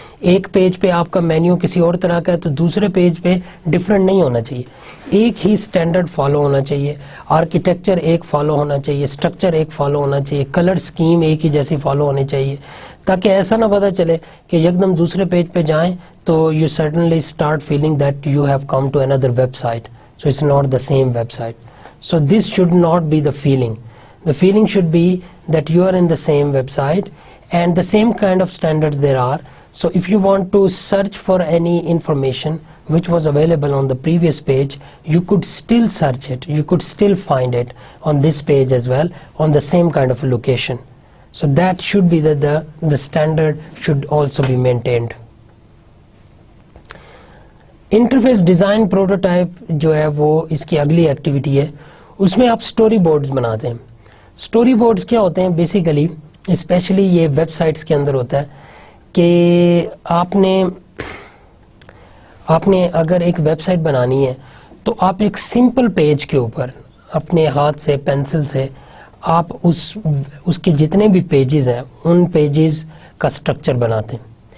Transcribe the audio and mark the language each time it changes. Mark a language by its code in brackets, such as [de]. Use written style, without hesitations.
[ur] ایک پیج پہ آپ کا مینیو کسی اور طرح کا ہے تو دوسرے پیج پہ ڈفرینٹ نہیں ہونا چاہیے, ایک ہی سٹینڈرڈ فالو ہونا چاہیے, آرکیٹیکچر ایک فالو ہونا چاہیے, اسٹرکچر ایک فالو ہونا چاہیے, کلر اسکیم ایک ہی جیسی فالو ہونی چاہیے, تاکہ ایسا نہ پتہ چلے کہ یکدم دوسرے پیج پہ جائیں تو [en] you suddenly start feeling that you have come to another website, [ur] so it's not the same web site. [en] So this should not be the feeling. The feeling should be that you are in the same website and the same kind of standards there are. So if you want to search for any information which was available on the previous page, you could still search it, you could still find it on this page as well, on the same kind of a location. So that should be the standard should also be maintained. [ur] Interface design prototype جو ہے وہ اس کی اگلی activity ہے. اس میں آپ story boards بناتے ہیں. سٹوری بورڈز کیا ہوتے ہیں بیسیکلی, اسپیشلی یہ ویب سائٹس کے اندر ہوتا ہے کہ آپ نے اگر ایک ویب سائٹ بنانی ہے تو آپ ایک سمپل پیج کے اوپر اپنے ہاتھ سے پینسل سے آپ اس کے جتنے بھی پیجز ہیں ان پیجز کا سٹرکچر بناتے ہیں.